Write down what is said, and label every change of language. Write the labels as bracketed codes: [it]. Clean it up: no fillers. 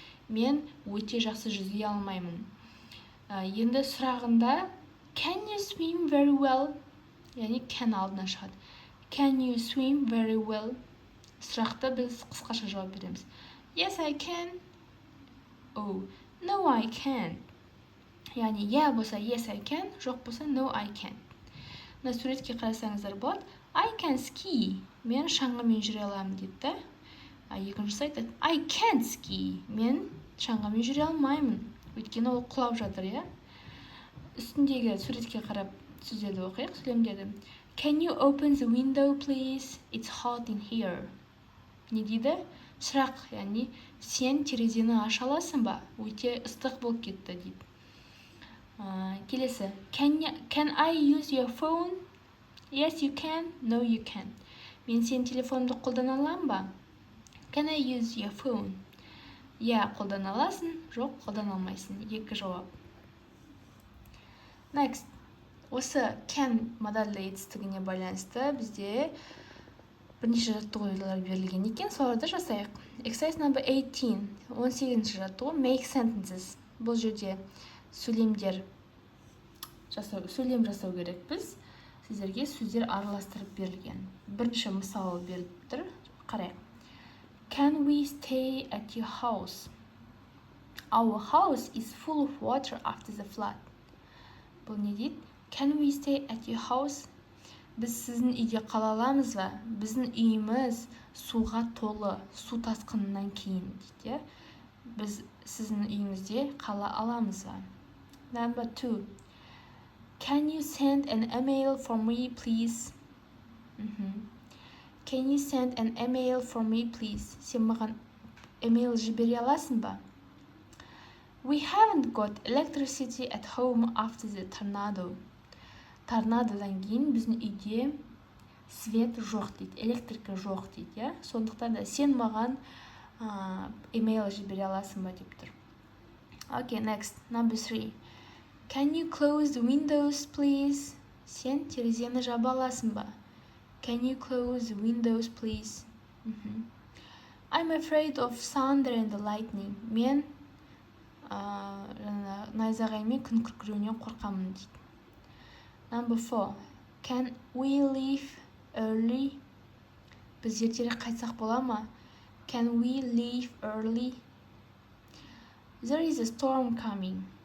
[kk] Мен өте жақсы жүзе алмаймын. Енді сұрағында [en] can you swim very well? [kk] Яғни can алдына шығады. [en] Can you swim very well? [kk] Сұрақты біз қысқаша жауап береміз. [en] Yes, I can. Oh, no, I can't. [kk] Яғни болса [en] yes, I can, [kk] жоқ болса [en] no, I can't. [kk] Мына суретке қарасаңыздар болады. [en] I can ski. [kk] Мен шаңғымен жүре аламын дейді. Екіншісі айтады [en] I can't ski. [kk] Мен шаңғымен жүре алмаймын. Өйткені ол құлап жатыр, Үстіндегі суретке қарап сөздерді оқиық, сөйлемдерді. [en] Can you open the window, please? It's hot in here. [kk] Не дейді? Сұрақ, яғни сен терезені аша аласың ба? Өте ыстық болып кетті дейді. Келесі. [en] Can I use your phone? Yes, you can. No, you can't. [kk] Мен сен телефонды қолдана аламын ба? [en] Can I use your phone? [kk] Қолдана аласың, жоқ, қолдана алмайсың. Екі жауап. [en] Next. [kk] Осы can модальді етістігіне байланысты бізде бірнеше жаттығулар берілген екен. Соларды жасайық. [en] Exercise number 18. [kk] 18-ші жаттығу. [en] Make sentences. [kk] Бұл жерде сөйлем жасау керек біз. Сіздерге сөздер араластырып берілген. Бірінші мысал беріп тұр. Қарайық. [en] Can we stay at your house? Our house is full of water after the flood. [kk] Бұл не дейді? [en] Can we stay at your house? [kk] Біз сіздің үйде қала аламыз ба? Біздің үйіміз суға толы, су тасқынынан кейін дейді. Біз сіздің үйіңізде қала аламыз ба? [en] Number 2. Can you send an email for me, please? Can you send an email for me, please? [kk] Сен маған email жібере аласың ба? [en] We haven't got electricity at home after the tornado. [kk] Торнадодан кейін біздің үйде свет жоқ дейді, электрика жоқ дейді, Сондықтан да сен маған email жібере аласың ба деп тұр. [en] Okay, next. Number 3. Can you close the windows, please? [kk] Сен терезені жаба аласың ба? [en] Can you close the windows, please? I'm afraid of thunder and lightning. [kk] Мен найзағай мен күн күркіреуінен қорқамын дейді. [en] Number 4. Can we leave early? [kk] Біз ертерек қайтсақ бола ма? [en] Can we leave early? There is a storm coming.